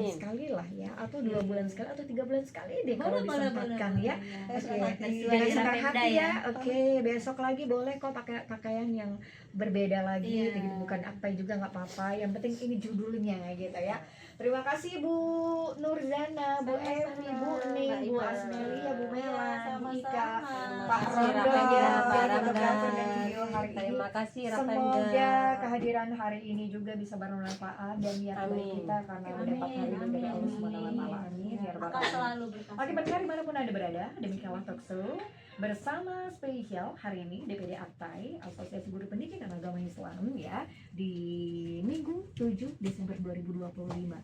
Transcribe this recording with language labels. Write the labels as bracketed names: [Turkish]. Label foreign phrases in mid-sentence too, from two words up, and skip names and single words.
[Indonesian] Amin. sekali lah ya, atau 2 bulan sekali atau 3 bulan sekali deh kalau Boleh, disempatkan boleh, ya. boleh. Oke, Sesuai dengan dengan senang Pemda hati ya. ya. Oke, besok lagi boleh kok pakai pakaian yang berbeda lagi, Iya. gitu. Bukan apa juga nggak apa-apa. Yang penting ini judulnya gitu ya. Terima kasih Bu Nurzana, Bu Evi, Bu Ning, Bu Asmelia, Bu Mela, Bu Ika, Pak Rondo, fotografer dan video hari ini. Terima kasih Raffanda. Semoga kehadiran hari ini juga bisa bermanfaat dan niat baik Amin. kita karena mendapat hal ini dari Allah [Arabic] سبحانه و تعالى. آمين يا ربّ [Indonesian] Akan alamin. selalu berkasih. Oke, pendengar dimanapun Anda berada, demikianlah talkshow bersama spesial hari ini DPD AKPAI, Asosiasi Guru Pendidikan Agama Islam ya, di Minggu 7 Desember 2025.